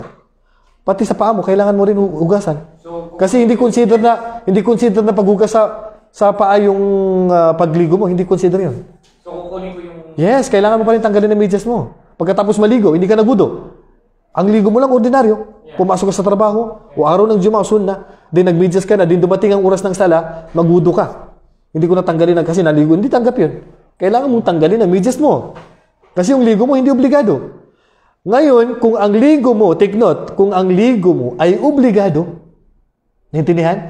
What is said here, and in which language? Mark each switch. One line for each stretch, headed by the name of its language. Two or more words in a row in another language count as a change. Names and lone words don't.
Filipino: Pati sa paa mo, kailangan mo rin hugasan. Kasi hindi consider na paghugas sa paa yung pagligo mo, hindi consider yun. So, kukunin ko yung... Yes, kailangan mo pa rin tanggalin ang medyas mo. Pagkatapos maligo, hindi ka nagwudu. Ang ligo mo lang ordinaryo. Pumasok ka sa trabaho, o araw ng Juma'a, sunna, din nagmedyas ka na, din dumating ang oras ng sala, magwudu ka. Hindi ko natanggalin kasi naligo, hindi tanggap yun. Kailangan mong tanggalin ang medyas mo. Kasi yung ligo mo, hindi obligado. Ngayon, kung ang ligo mo,
English: take note,
Filipino: kung ang ligo mo ay obligado, naintindihan?